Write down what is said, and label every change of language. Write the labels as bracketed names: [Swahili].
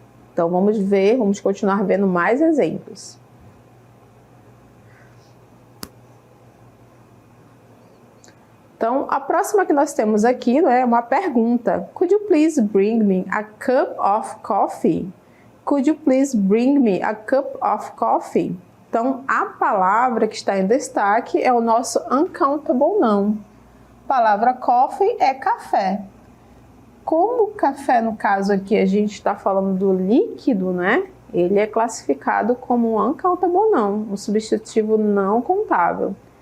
[Portuguese] Então, vamos continuar vendo mais exemplos. Então, a próxima que nós temos aqui, né, é uma pergunta. [English] Could you please bring me a cup of coffee? Could you please bring me a cup of coffee? [Portuguese] Então, a palavra que está em destaque é o nosso uncountable noun. A palavra coffee é café. Como café, no caso aqui, a gente está falando do líquido, né? Ele é classificado como um uncountable noun, um substantivo não contável.